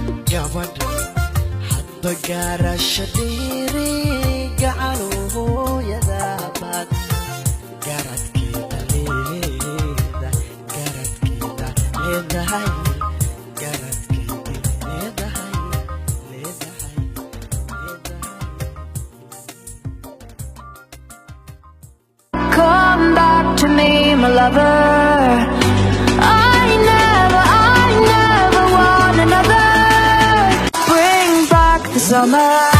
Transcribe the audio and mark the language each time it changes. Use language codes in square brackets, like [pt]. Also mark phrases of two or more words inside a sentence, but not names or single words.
[so] Gabadh, hadba gaarasha dheeri, gacal hooyadaaba, garadkeeda leedahay, garadkeeda leedahay, garadkeeda leedahay, leedahay, leedahay. [en] Come back to me, my lover. I never, I never want another. Bring back the summer.